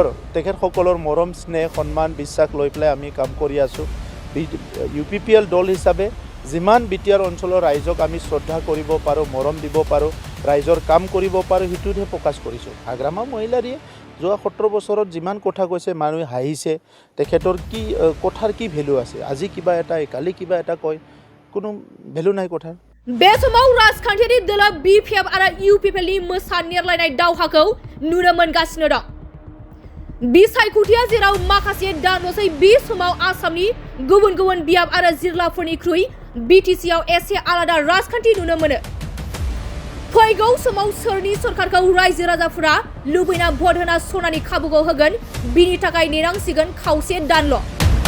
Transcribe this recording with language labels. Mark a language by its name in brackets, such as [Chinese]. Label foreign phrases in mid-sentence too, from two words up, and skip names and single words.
[Assamese] তেখেতসকলৰ মৰম স্নেহ সন্মান বিশ্বাস লৈ প্লাই আমি কাম কৰি আছো ইউপিপিএল দল হিচাপে যিমান বিটিআৰ অঞ্চলৰ ৰাইজক আমি শ্ৰদ্ধা কৰিব পাৰো মৰম দিব পাৰো ৰাইজৰ কাম কৰিব পাৰো হিতুহে প্ৰকাশ কৰিছো হাগ্ৰামা মহিলাৰিয়ে যোৱা 17 বছৰত যিমান কথা কৈছে মানুহে হাঁহিছে তেখেতৰ কি কথাৰ কি ভ্যালু আছে আজি কিবা এটা কালি কিবা এটা কয় কোনো ভ্যালু নাই কথাৰ [Bodo] बे समाव राजखान्थियारि दोला बिपिएफ आरो इउपिपिएलनि मोसा नेरलायनाय दावहाखौ नुनो मोनगासिनो दं बिसायख'थिया जेराव माखासे दानल'सै बे समाव आसामनि गुबुन गुबुन बियाब आरो जिल्लाफोरनिख्रुइ बिटिसिआव एसे आलादा राजखान्थि नुनो मोनो फैगौ समाव सोरनि सरकारखौ रायजो राजाफोरा लुबैना भट होना सनानि खाबुखौ होगोन बिनि थाखाय नेनांसिगोन खावसे दानल'।